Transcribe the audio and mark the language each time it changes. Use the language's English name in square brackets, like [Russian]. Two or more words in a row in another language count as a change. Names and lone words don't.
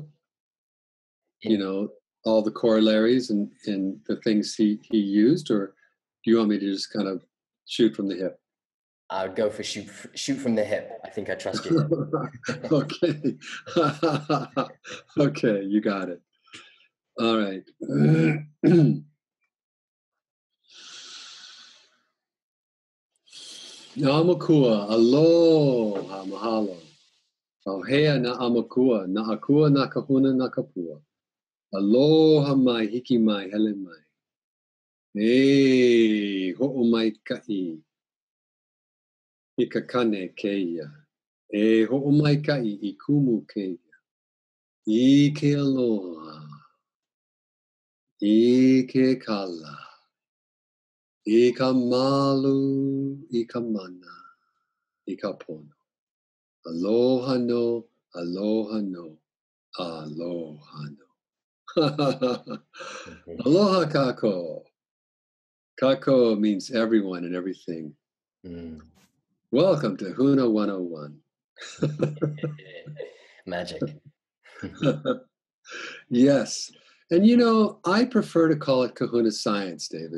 [English] You know, all the corollaries and the things he used, or do you want me to just kind of shoot from the hip? I would go for shoot from the hip. I think I trust you. Okay. Okay, you got it. All right. [Hawaiian] Namakua, aloha, mahalo. Auhea na amakua, na akua na kahuna na kapua. Aloha mai, hiki mai, hele mai. E ho'o mai ka'i. Ikakane keia. E ho'o mai ka'i I kumu keia. I ke aloha. I ke kala. I ka malu, I ka mana, I ka pono. Aloha no, aloha no, aloha no. Aloha kako. [English] Kako means everyone and everything. Mm. Welcome to Huna 101. Magic. Yes. And you know, I prefer to call it kahuna science, David.